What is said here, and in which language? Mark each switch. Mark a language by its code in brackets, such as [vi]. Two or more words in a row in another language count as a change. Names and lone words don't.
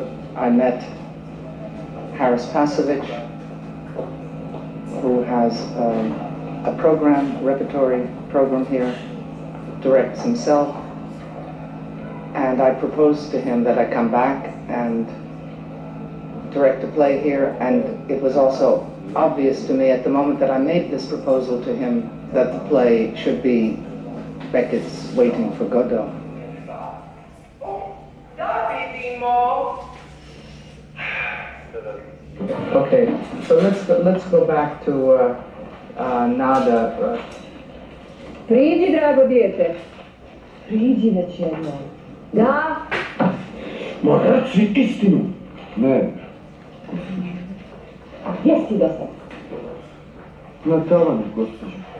[en] I met Haris Pasovic, who has a repertory program here, directs himself, and I proposed to him that I come back and direct a play here, and it was also obvious to me at the moment that I made this proposal to him that the play should be Beckett's Waiting for Godot. Okay, so let's go back to Nada. [bs] Priđi, drago dijete. Priđi već jednom. Da? Ma reci istinu. Ne. Gdje si do sad? Na tavani, gospođo.